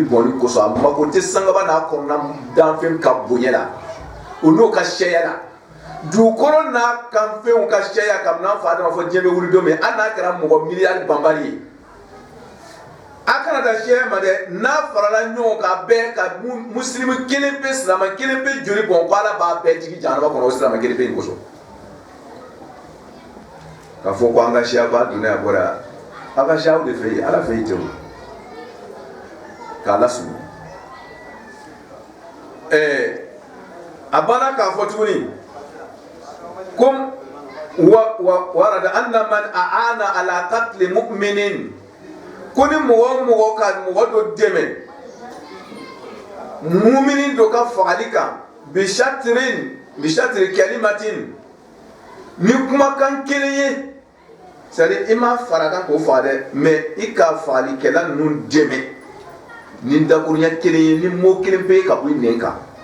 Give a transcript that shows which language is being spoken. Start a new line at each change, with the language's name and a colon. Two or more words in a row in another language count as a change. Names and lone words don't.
Bambara: bɔnni kosɔn a mako tɛ sangaba n'a kɔnɔna danfɛn ka bonya la o n'o ka sɛya la dugukolo n'a kanfɛnw ka sɛya kabini an fa Adama fɔ diɲɛ bɛ wuli don min hali n'a kɛra mɔgɔ miliyari banbali ye a kana da sɛya ma dɛ n'a farala ɲɔgɔn kan bɛɛ ka musilimu kelen pe silaman kelen pe joli bɔn ko Ala b'a bɛɛ jigi jahanama kɔnɔ o silaman kelen pe in kosɔn ka fɔ ko an ka siya ba donna yan bɔra a ka siyaw de fɛ yen Ala fɛ yen tɛ o k'a lasunu a banna k'a fɔ tuguni kom
Arabic: ورد أن من أعان على قتل مؤمن
Bambara: ko ni mɔgɔ ka mɔgɔ dɔ dɛmɛ mu'minin dɔ ka fagali kan
Arabic: بشطر كلمة
Bambara: ni kumakan kelen ye c'est-à-dire i ma fara kan k'o faga dɛ mais i ka fagalikɛla ninnu dɛmɛ ni dakuruɲɛ kelen ye ni mot kelen pe ka bɔ i nɛn kan